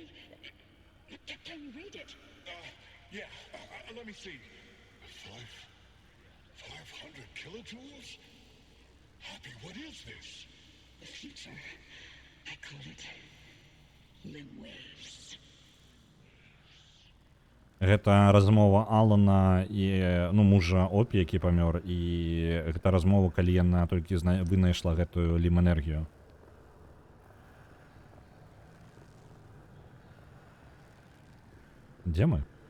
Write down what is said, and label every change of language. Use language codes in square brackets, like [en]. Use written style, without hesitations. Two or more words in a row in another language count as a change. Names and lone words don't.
[en] Can you read it? Yeah. Let me see. 500 kilojoules? Happy, what is this? The future. I call it limb waves. [be] Гэта размова Алана і ну мужа Опі, які памёр, і гэта размова, калі яна толькі вынайшла гэтую лім-энергію. Дзе мы?